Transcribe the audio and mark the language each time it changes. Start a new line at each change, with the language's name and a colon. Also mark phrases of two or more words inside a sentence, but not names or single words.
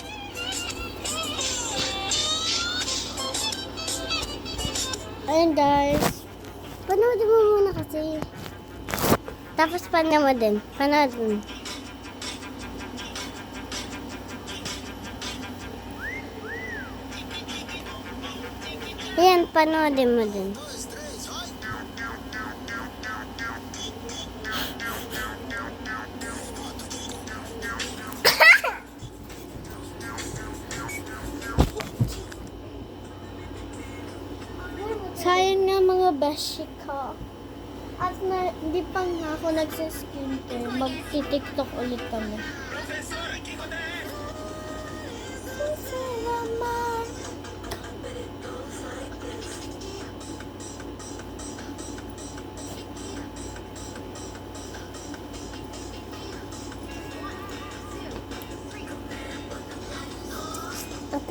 Filipino: Ayun guys. Panoodin mo muna kasi. Tapos panood mo din. Panood mo. Ayan, panoodin mo din.
Portuguese: Dois, três, vai!
Filipino: Sayang nga mga beshi ko. At hindi pa nga ako nagsiskincare. Magti-tiktok ulit kami.
Portuguese: Professora, que acontece?
Filipino: Salamat. Ako.